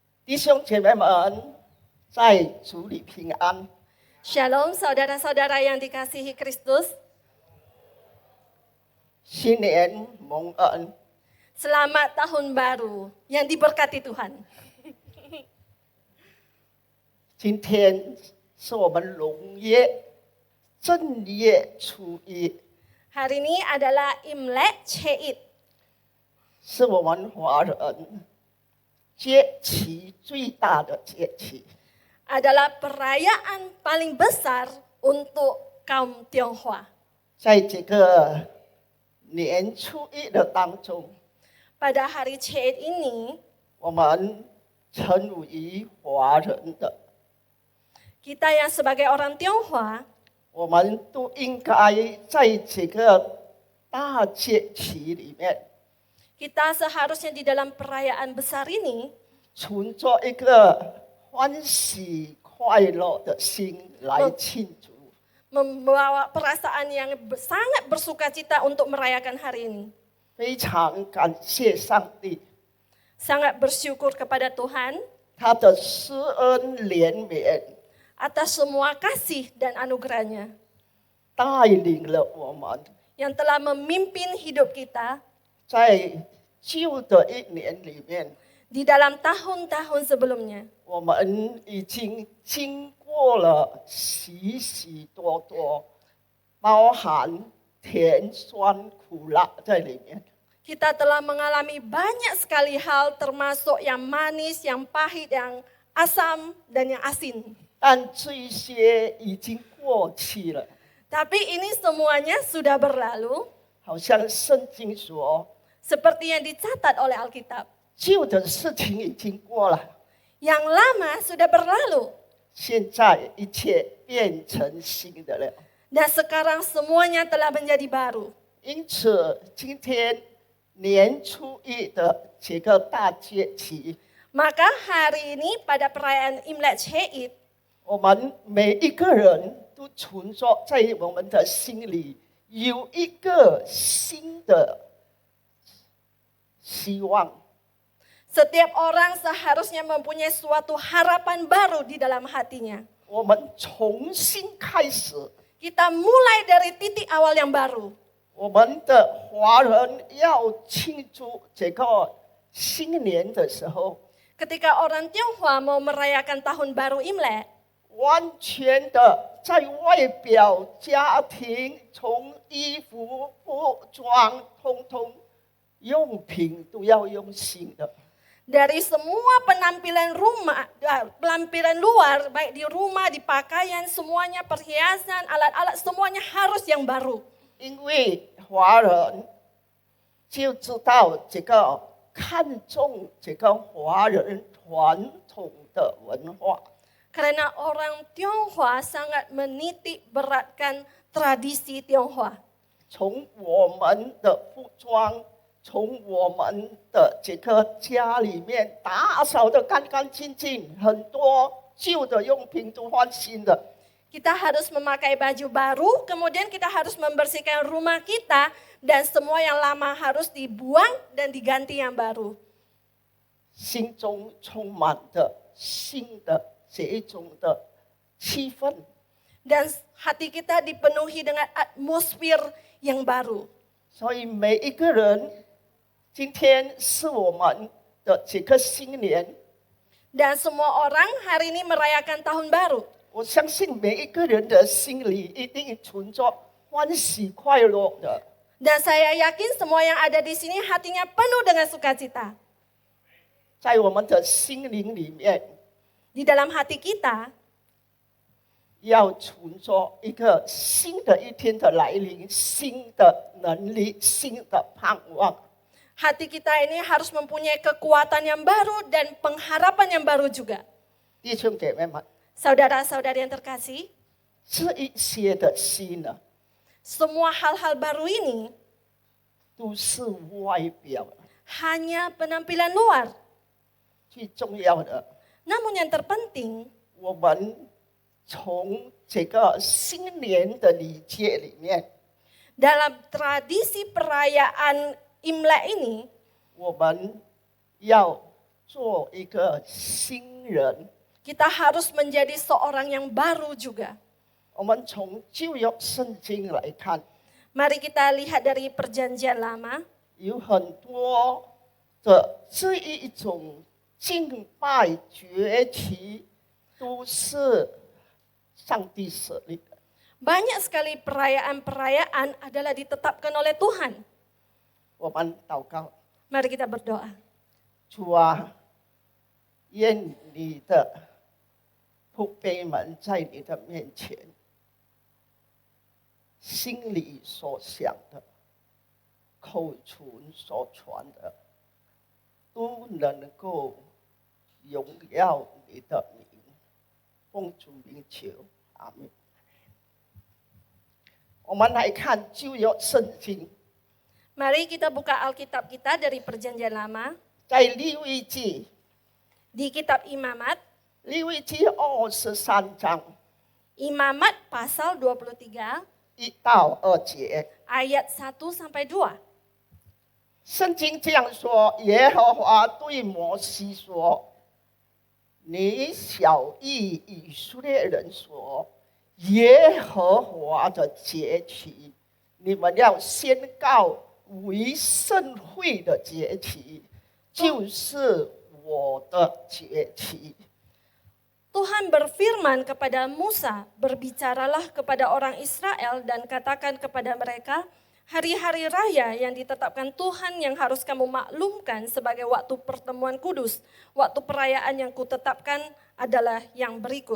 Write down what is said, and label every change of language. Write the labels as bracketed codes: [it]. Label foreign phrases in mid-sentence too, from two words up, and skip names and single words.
[zh] 弟兄姐妹们，在主里平安。 [id] Shalom saudara-saudara yang dikasihi Kristus. [zh] 新年蒙恩， [id] Selamat tahun baru yang diberkati Tuhan. [zh] 今天是我们农业正月初一， [id] Hari ini adalah Imlek Ceit, [zh] 是我们华人节期最大的节期。 [id] adalah perayaan paling besar untuk kaum Tionghoa. [zh] 在这个年初一的当中， [id] Pada hari Ceit ini, [zh] 我们称为华人的， [id] kita yang sebagai orang Tionghoa, [zh] 我们都应该在这个大节期里面， [id] kita seharusnya di dalam perayaan besar ini [zh] 存着一个欢喜快乐的心来庆祝。 [id] membawa perasaan yang sangat bersuka cita untuk merayakan hari ini. [zh] 非常感谢上帝， [id] Sangat bersyukur kepada Tuhan [zh] 他的施恩怜悯 [id] atas semua kasih dan anugerahnya [zh] 带领了我们， [id] yang telah memimpin hidup kita [zh] 在旧的一年里面， [id] di dalam tahun-tahun sebelumnya. [zh] 我们已经经过了许许多多，包含甜酸苦辣在里面。 [id] Kita telah mengalami banyak sekali hal termasuk yang manis, yang pahit, yang asam, dan yang asin. [zh] 但这些已经过去了， [id] Tapi ini semuanya sudah berlalu [zh] 好像圣经说， [id] seperti yang dicatat oleh Alkitab. [zh] 旧的事情已经过了， [id] Yang lama sudah berlalu [zh] 现在一切变成新的了。 [id] dan sekarang semuanya telah menjadi baru. [zh] 因此，今天年初一的这个大节期， [id] Maka hari ini pada perayaan Imlek Ceit, [zh] 我们每一个人都存着在我们的心里有一个新的希望。 [id] setiap orang seharusnya mempunyai suatu harapan baru di dalam hatinya. [zh] 我们重新开始， [id] Kita mulai dari titik awal yang baru. [zh] 我们的华人要庆祝这个新年的时候， [id] Ketika orang Tionghoa mau merayakan tahun baru Imlek, [zh] 完全的在外表、家庭，从衣服、服装，通通用品都要用新的。 [id] dari semua penampilan penampilan luar, baik di rumah, di pakaian, semuanya perhiasan, alat-alat, semuanya harus yang baru. [zh] 因为华人就知道这个看重这个华人传统的文化， [id] Karena orang Tionghoa sangat menitik beratkan tradisi Tionghoa. [zh] 从我们的服装，从我们的这个家里面打扫得干干净净，很多旧的用品都换新的。 [id] Kita harus memakai baju baru, kemudian kita harus membersihkan rumah kita, dan semua yang lama harus dibuang dan diganti yang baru. [zh] 心中充满着新的这一种的气氛， [id] Dan hati kita dipenuhi dengan atmosfer yang baru. [zh] 所以每一个人，今天是我们的这个新年， [id] Dan semua orang hari ini merayakan tahun baru. [zh] 我相信每一个人的心里一定存着欢喜快乐的。 [id] Dan saya yakin semua yang ada di sini hatinya penuh dengan sukacita. [zh] 在我们的心灵里面， [id] Di dalam hati kita [zh] 要存着一个新的一天的来临，新的能力，新的盼望。 [id] hati kita ini harus mempunyai kekuatan yang baru dan pengharapan yang baru juga. [zh] 弟兄姐妹们， [id] Saudara-saudari yang terkasih, [zh] 这一些的心呢， [id] semua hal-hal baru ini [zh] 都是外表， [id] hanya penampilan luar. [zh] 最重要的， [id] Namun yang terpenting, [zh] 我们从这个新年的礼节里面， [id] dalam tradisi perayaan Imlek ini, [zh] 我们要做一个新人。 [id] Kita harus menjadi seorang yang baru juga. [zh] 我们从旧约圣经来看， [id] Mari kita lihat dari perjanjian lama. [zh] 有很多的这一种敬拜节期，都是上帝设立的。 [id] Banyak sekali perayaan-perayaan adalah ditetapkan oleh Tuhan. [zh] 我们祷告， [id] Mari kita berdoa. [zh] 主啊，愿你的仆婢们在你的面前，心里所想的，口唇所传的，都能够荣耀你的名。奉主名求，阿门。我们来看旧约圣经， [id] Mari kita buka Alkitab kita dari perjanjian lama. [zh] 在利未记， [id] Di kitab Imamat, [zh] 利未记23章 [id] Imamat pasal 23 [zh] 1 到2节。 [id] ayat 1 sampai 2. [zh] 圣经这样说：耶和华对摩西说：“你晓谕以色列人说，耶和华的节期，你们要宣告为圣会的节期，就是我的节期。” [id] Tuhan berfirman kepada Musa, berbicaralah kepada orang Israel dan katakan kepada mereka, hari-hari raya yang ditetapkan Tuhan yang harus kamu maklumkan sebagai waktu pertemuan kudus. Waktu perayaan yang kutetapkan adalah yang berikut.